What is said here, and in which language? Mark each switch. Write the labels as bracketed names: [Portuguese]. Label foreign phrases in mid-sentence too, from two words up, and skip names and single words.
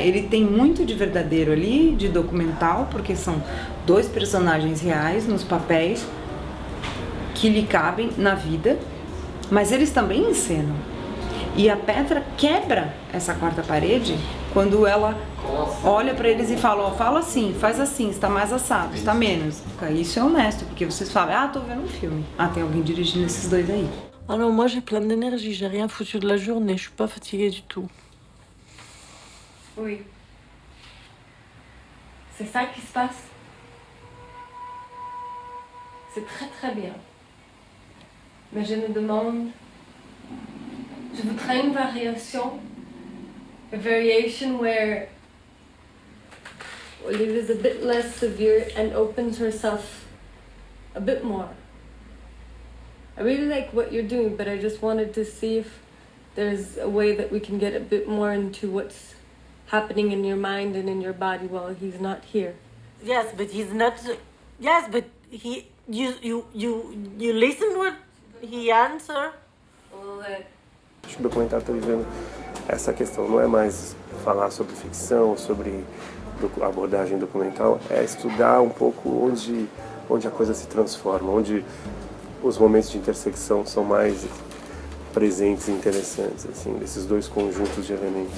[Portuguese] Ele tem muito de verdadeiro ali, de documental, porque são dois personagens reais nos papéis que lhe cabem na vida, mas eles também encenam. E a Petra quebra essa quarta parede quando ela olha para eles e fala, ó, fala assim, faz assim, está mais assado, está menos. Isso é honesto, porque vocês falam, ah, tô vendo um filme. Ah, tem alguém dirigindo esses dois aí. [French] Ah non, moi j'ai plein d'énergie, j'ai rien foutu de la journée, je suis pas fatiguée du tout. Oui. C'est ça qui se passe. C'est très très bien. Mais je me demande, je voudrais une variation. [English] A variation where Olivia is a bit less severe and opens herself a bit more. I really like what you're doing, but I just wanted to see if there's a way that we can get a bit more into what's happening in your mind and in your body while he's not here. Yes, but he's not. Yes, but he. You listen what he answer. [Portuguese] Acho que o documentário está vivendo essa questão. Não é mais falar sobre ficção, sobre abordagem documental, é estudar um pouco onde a coisa se transforma, onde os momentos de intersecção são mais presentes e interessantes, assim, desses dois conjuntos de elementos.